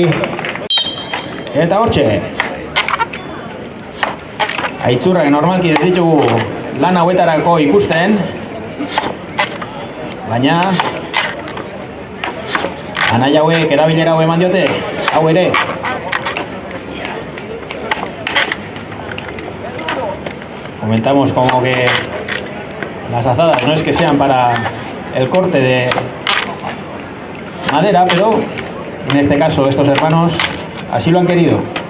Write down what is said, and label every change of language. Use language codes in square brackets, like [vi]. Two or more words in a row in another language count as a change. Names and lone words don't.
[eu] Eta hortxe. Aitzurrak normalki ez ditugu lan hauetarako ikusten. Baina anai hauek erabilera hau eman diote, hau ere. [es] Comentamos como que las azadas no es que sean para el corte de madera, pero en este caso estos hermanos así lo han querido.